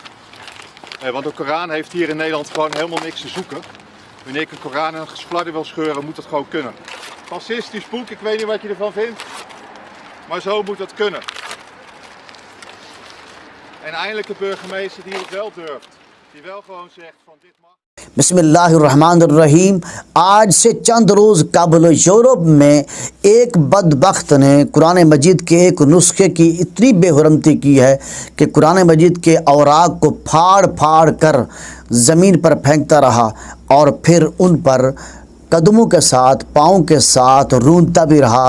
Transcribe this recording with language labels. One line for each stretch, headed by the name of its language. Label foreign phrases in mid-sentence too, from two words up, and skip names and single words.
Dutch: Want de Koran heeft hier in Nederland gewoon helemaal niks te zoeken. Wanneer ik een Koran aan een fladder wil scheuren, moet dat gewoon kunnen. Fascistisch boek, ik weet niet wat je ervan vindt, maar zo moet dat kunnen. En eindelijk een burgemeester die het wel durft. Die wel gewoon zegt van dit mag.
Arabic: بسم اللہ الرحمن الرحیم.
Urdu: آج سے چند روز قبل یورپ میں ایک بدبخت نے قرآن مجید کے ایک نسخے کی اتنی بے حرمتی کی ہے کہ قرآن مجید کے اوراق کو پھاڑ پھاڑ کر زمین پر پھینکتا رہا اور پھر ان پر قدموں کے ساتھ پاؤں کے ساتھ رونتا بھی رہا.